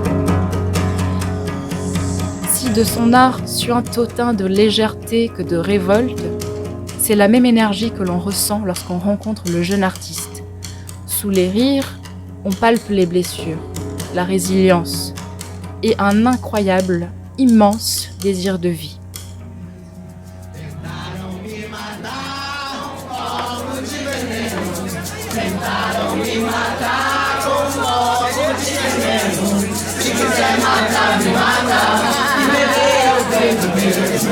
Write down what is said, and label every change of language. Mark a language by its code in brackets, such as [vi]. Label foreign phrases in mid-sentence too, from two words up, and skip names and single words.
[fr] Si de son art suinte autant de légèreté que de révolte, c'est la même énergie que l'on ressent lorsqu'on rencontre le jeune artiste. Sous les rires, on palpe les blessures, la résilience et un incroyable, immense désir de vie. [pt] Tentaram me matar com copo de veneno. Se quiser matar, me mata. E beber eu bebo mesmo.